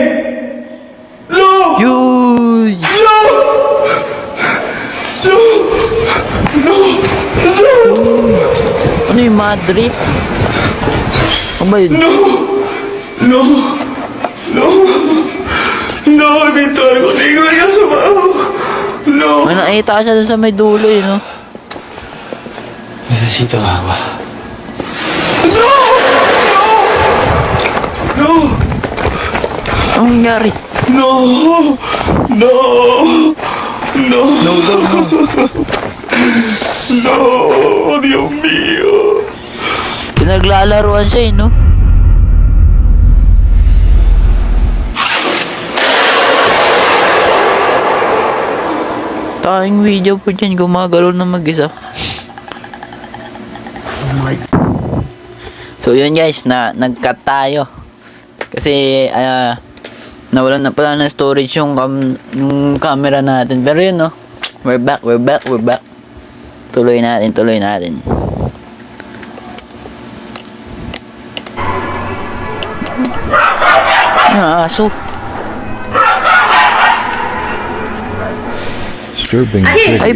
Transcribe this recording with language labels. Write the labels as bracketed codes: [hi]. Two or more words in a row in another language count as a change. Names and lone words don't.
[tl] Yuy! Ano yung Madrid? Ano ba yun? [es] No, he visto algo negro allá abajo. No. [tl] May nakita siya dun sa may dulo eh, no? [es] Necesito agua. [tl] Anong nangyari? [es] No. No. No. No, no, no. No. Dios mío. [tl] Pinaglalaruan siya eh, no? Tayong video po dyan, gumagalaw na mag-isa. So yun guys, nag-cut tayo. Kasi nawalan na pala ng storage yung camera natin. Pero yun no, [en] we're back. [tl] Tuloy natin. Ano aso? Disturbing Ay,